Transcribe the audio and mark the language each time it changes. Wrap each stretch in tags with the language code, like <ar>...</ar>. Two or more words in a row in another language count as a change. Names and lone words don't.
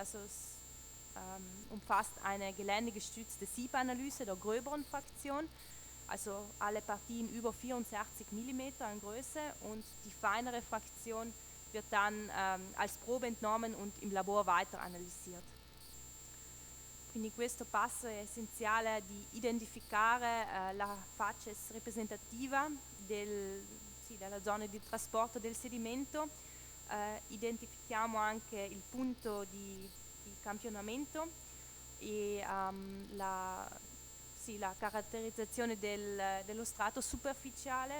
<de>Also es umfasst eine geländegestützte Siebanalyse der gröberen Fraktion, also alle Partien über 64 mm in Größe, und die feinere Fraktion wird dann als Probe entnommen und im Labor weiter analysiert.</de> <it>Quindi questo passo è essenziale di identificare la facies representativa della zona di trasporto del sedimento. Identifichiamo anche il punto di campionamento e sì, la caratterizzazione dello strato superficiale</it>